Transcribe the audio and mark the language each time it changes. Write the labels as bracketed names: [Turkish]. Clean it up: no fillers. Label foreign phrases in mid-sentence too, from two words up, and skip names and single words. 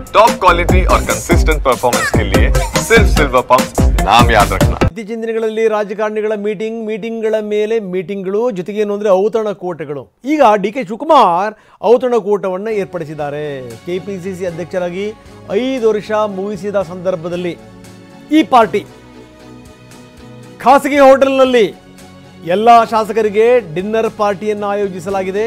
[English] top quality [Hindi] और [English] consistent performance [Hindi] के लिए सिर्फ सिल्वर पंप नाम याद रखना। [Kannada] ಇತ್ತೀಚಿನ ದಿನಗಳಲ್ಲಿ ರಾಜಕಾರಣಿಗಳ ಮೀಟಿಂಗ್ಗಳ ಮೇಲೆ ಮೀಟಿಂಗ್ಗಳು ಜೊತೆಗೆ ಏನು ಅಂದರೆ ಔತಣಕೂಟಗಳು. ಈಗ ಡಿ.ಕೆ. ಶಿವಕುಮಾರ್ ಔತಣಕೂಟವನ್ನು ಏರ್ಪಡಿಸಿದ್ದಾರೆ. ಕೆಪಿಸಿಸಿ ಅಧ್ಯಕ್ಷರಾಗಿ 5 ವರ್ಷ ಮುಗಿಸಿದ ಸಂದರ್ಭದಲ್ಲಿ ಈ ಪಾರ್ಟಿ ಖಾಸಗಿ ಹೋಟೆಲ್ನಲ್ಲಿ ಎಲ್ಲ ಶಾಸಕರಿಗೆ ಡಿನ್ನರ್ ಪಾರ್ಟಿಯನ್ನು ಆಯೋಜಿಸಲಾಗಿದೆ.